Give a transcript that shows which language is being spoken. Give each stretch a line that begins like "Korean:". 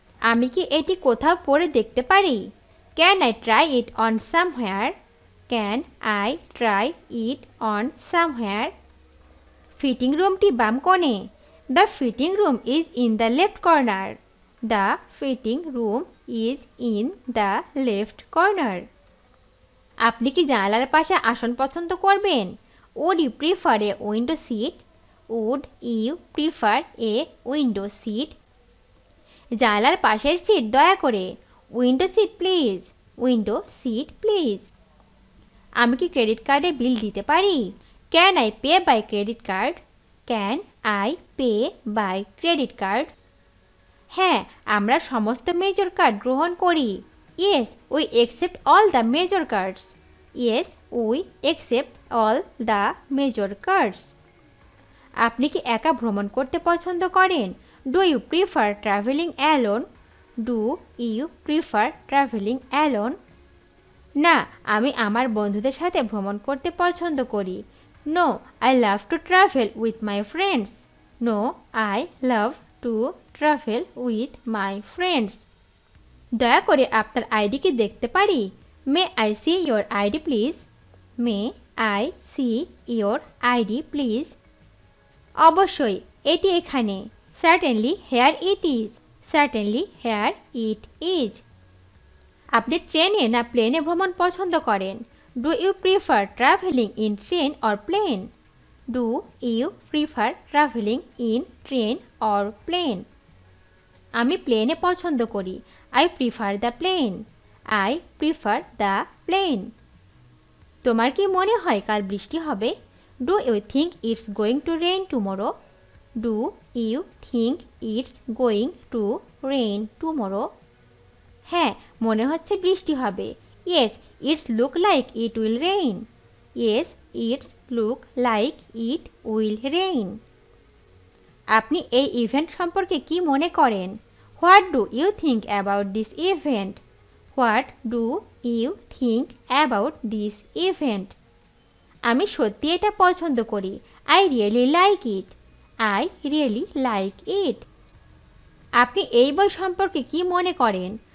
Bangla: আমি কি এটি কোথাও পড়ে দেখতে পারি?
English: Can I try it on somewhere? Can I try it on somewhere?
Bangla: Fitting রুমটি বাম কোণে।
English: The fitting room is in the left corner. The fitting room is in the left corner.
Bangla: আপনি কি জানালার পাশে আসন পছন্দ করবেন?
English: Would you prefer a window seat? Would you prefer a window seat?
Bangla: জানালার পাশের সিট দয়া করে।
English: Window seat please. Window seat please.
Bangla: আমি কি ক্রেডিট কার্ডে বিল দিতে পারি?
English: Can I pay by credit card? Can I pay by credit card?
Bangla: হ্যাঁ, আমরা সমস্ত মেজর কার্ড গ্রহণ করি।
English: Yes, we accept all the major cards. Yes, we accept all the major cards.
Bangla: আপনি কি একা ভ্রমণ করতে পছন্দ করেন?
English: Do you prefer traveling alone? Do you prefer traveling alone?
Bangla: না, আমি আমার বন্ধুদের সাথে ভ্রমণ করতে পছন্দ করি।
English: No, I love to travel with my friends. No, I love to travel with my friends.
Bangla: দয়া করে আপনার আইডি কি দেখতে পারি?
English: May I see your ID please? May I see your ID please?
Bangla: অবশ্যই, এটি এখানে।
English: Certainly, here it is. Certainly, here it is.
Bangla: আপনি ট্রেনে না প্লেনে ভ্রমণ পছন্দ করেন?
English: Do you prefer traveling in train or plane? Do you prefer traveling in train or plane?
Bangla: আমি প্লেনে পছন্দ করি।
English: I prefer the plane. I prefer the plane.
Bangla: তোমার কি মনে হয় কাল বৃষ্টি হবে?
English: Do you think it's going to rain tomorrow? Do you think it's going to rain tomorrow?
Bangla: হ্যাঁ, মনে হচ্ছে বৃষ্টি হবে।
English: Yes, it's look like it will rain. Yes, it's look like it will rain.
Bangla: আপনি এই ইভেন্ট সম্পর্কে কি মনে করেন?
English: What do you think about this event? What do you think about this event?
Bangla: আমি সত্যি এটা পছন্দ করি।
English: I really like it. I really like it.
Bangla: আপনি এই বই সম্পর্কে কি মনে করেন?